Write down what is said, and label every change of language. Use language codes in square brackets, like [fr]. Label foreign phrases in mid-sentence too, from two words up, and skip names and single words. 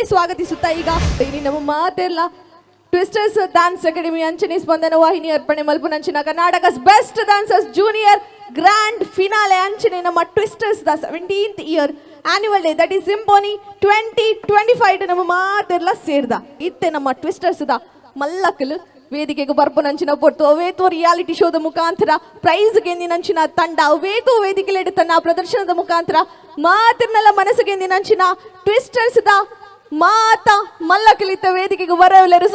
[tcy] ಸ್ವಾಗತಿಸುತ್ತಾ ಈಗ ನಮ್ಮ ಮಾತೆಲ್ಲ ಟ್ವಿಸ್ಟರ್ಸ್ ಡ್ಯಾನ್ಸ್ ಅಕಾಡೆಮಿ ಅಂಚನೆ ಸ್ಪಂದನ ವಾಹಿನಿ ಅರ್ಪಣೆ ಮಲ್ಪುನಂಚಿನ ಕರ್ನಾಟಕ ಬೆಸ್ಟ್ ಡ್ಯಾನ್ಸರ್ಸ್ [en] Junior Grand Finale [tcy] ಅಂಚನೆ ನಮ್ಮ ಟ್ವಿಸ್ಟರ್ಸ್ ದ [en] 17th year annual day that is Symphony 2025 [tcy] ನಮ್ಮ ಮಾತೆಲ್ಲ ಸೇರ್ದ ಇತ್ತೆ ನಮ್ಮ ಟ್ವಿಸ್ಟರ್ಸ್ ದ ಮಲ್ಲಕಲು ವೇದಿಕೆಗೆ ಬರ್ಪನಂಚಿನ ಪೊಟ್ಟು ಅವೇತು [en] reality show [tcy] ಮುಖಾಂತರ ಪ್ರೈಸ್ ಗೆಂದಿನಂಚಿನ ತಂಡ ಅವೇತು ವೇದಿಕೆಲೆಡು ತನ್ನ ಪ್ರದರ್ಶನದ ಮುಖಾಂತರ ಮಾತಿರ್ನೆಲ್ಲ ಮನಸ್ಸಿಗೆ ಗೆಂದಿನಂಚಿನ ಟ್ವಿಸ್ಟರ್ಸ್ ದ ಮಾತ ಮಲ್ಲಕಲಿತ ವೇದಿಕೆಗೆ ಬರವಲ್ಲರು.